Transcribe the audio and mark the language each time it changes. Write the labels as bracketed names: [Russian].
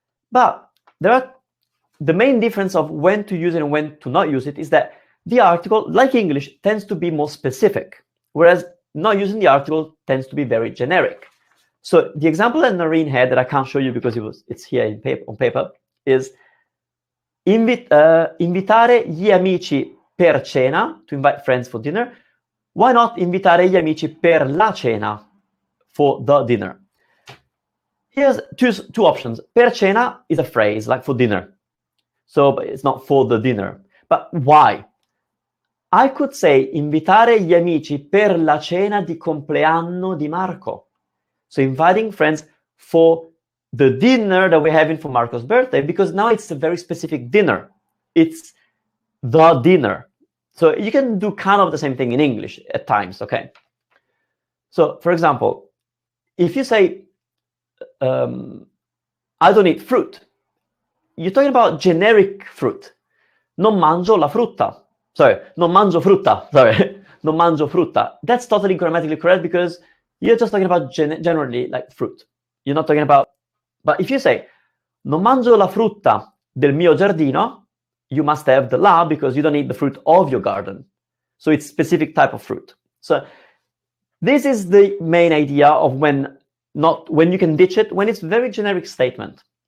[English] But the main difference of when to use it and when to not use it is that the article, like English, tends to be more specific, whereas not using the article tends to be very generic. So the example that Noreen had, that I can't show you because it's here on paper, is [Italian] invitare gli amici per cena, [English] to invite friends for dinner. Why not [Italian] invitare gli amici per la cena, [English] for the dinner? Here's two options. [Italian] Per cena [English] is a phrase, like for dinner. So it's not for the dinner. But why? I could say [Italian] invitare gli amici per la cena di compleanno di Marco. [English] So inviting friends for the dinner that we're having for Marco's birthday, because now it's a very specific dinner. It's the dinner. So you can do kind of the same thing in English at times, okay? So for example, if you say, I don't eat fruit, you're talking about generic fruit. [Italian] Non mangio la frutta. Sorry, non mangio frutta. Sorry, non mangio frutta. [English] That's totally grammatically correct because you're just talking about generally like fruit. You're not talking about, but if you say, [Italian] non mangio la frutta del mio giardino, [English] you must have the la because you don't eat the fruit of your garden. So it's specific type of fruit. So this is the main idea of when you can ditch it, when it's very generic statement.